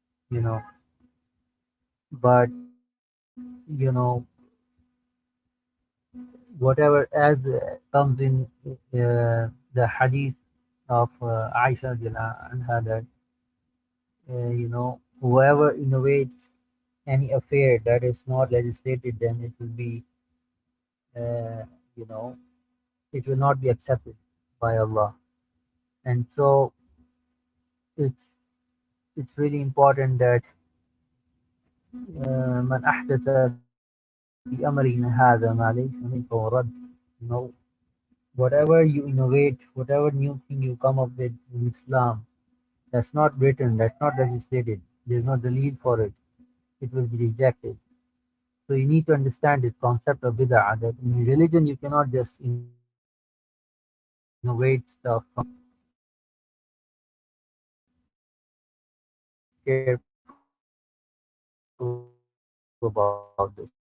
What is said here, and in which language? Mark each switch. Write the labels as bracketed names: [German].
[English] You know, but whatever as comes in the hadith of Aisha radiallahu anha that whoever innovates any affair that is not legislated, then it will be uh, you know it will not be accepted by Allah. And so it's it's really important that [Arabic] من أحدث في أمرنا هذا ما ليس منه فهو رد. [English] You know, whatever you innovate, whatever new thing you come up with in Islam, that's not written, that's not legislated, there's no delil for it, it will be rejected. So you need to understand this concept of bid'ah, that in religion you cannot just innovate stuff from your about this.